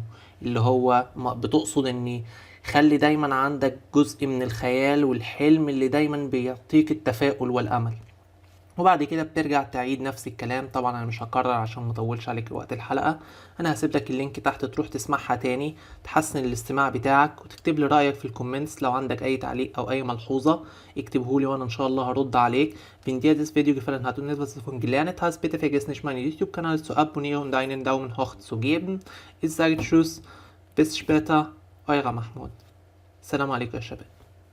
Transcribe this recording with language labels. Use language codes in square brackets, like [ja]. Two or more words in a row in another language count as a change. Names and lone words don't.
[ar] اللي هو بتقصد اني خلي دايما عندك جزء من الخيال والحلم اللي دايما بيعطيك التفاؤل والأمل. وبعد كده بترجع تعيد نفس الكلام. طبعا انا مش هكرر عشان مطولش عليك وقت الحلقة. انا هسيب لك اللينك تحت تروح تسمعها تاني، تحسن الاستماع بتاعك، وتكتب لي رأيك في الكومنتس. لو عندك اي تعليق او اي ملحوظة اكتبه لي وانا ان شاء الله هرد عليك. [de] Wenn dir das Video gefallen hat und etwas davon gelernt hast, bitte vergiss nicht meinen YouTube-Kanal zu abonnieren und einen Daumen hoch zu geben. Ich sage Tschüss, bis später, euer Mahmoud. [ar] سلام عليكم يا شباب.